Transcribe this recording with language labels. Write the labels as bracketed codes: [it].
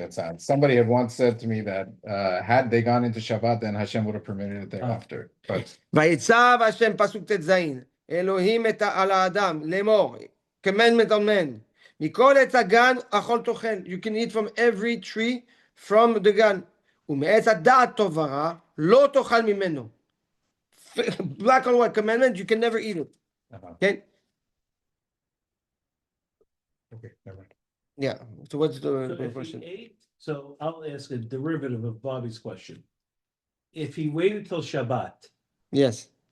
[en] It sounds somebody had once said to me that had they gone into Shabbat, then Hashem would have permitted it thereafter. But [he] ויצב השם פסוק ט"ז אלוהים על האדם לאמור [en] commandment on man [he] מכל עץ הגן אכול תאכל. [en] You can eat from every tree from the gan. [he] ומעץ הדעת טוב ורע לא תאכל ממנו. [en] Black and white commandment, you can never eat it. Okay? okay, never mind. Yeah. So what's So the if question? he ate, so I'll ask a derivative of Bobby's question. If he waited till Shabbat, Yes.